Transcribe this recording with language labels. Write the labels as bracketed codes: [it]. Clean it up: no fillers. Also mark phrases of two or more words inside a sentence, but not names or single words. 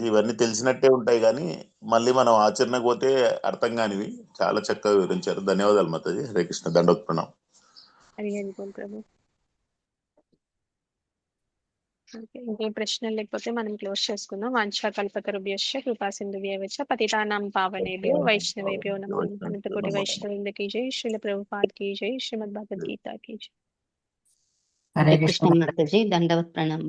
[te] ఇవన్నీ తెలిసినట్టే ఉంటాయి కానీ మళ్ళీ మనం ఆచరణకు పోతే అర్థం కానివి చాలా చక్కగా వివరించారు. ధన్యవాదాలు మాతాజీ. హరే కృష్ణ, దండోత్ ప్రణామం. హరి హరి బోల్ ప్రభు. ఓకే, ఇంకేం ప్రశ్నలు లేకపోతే మనం క్లోజ్ చేసుకుందాం. [sa] वाञ्छा कल्पतरुभ्यश्च कृपा सिन्धुभ्यश्च पतितानां पावनेभ्यो वैष्णवेभ्यो नमो नमः. [hi] अनन्तकोटि वैष्णवेन्द्र की जय, श्रील प्रभुपाद की जय, श्रीमद् भगवद्गीता की जय. [te] హరే కృష్ణ మాతాజీ, దండవత్ ప్రణామం.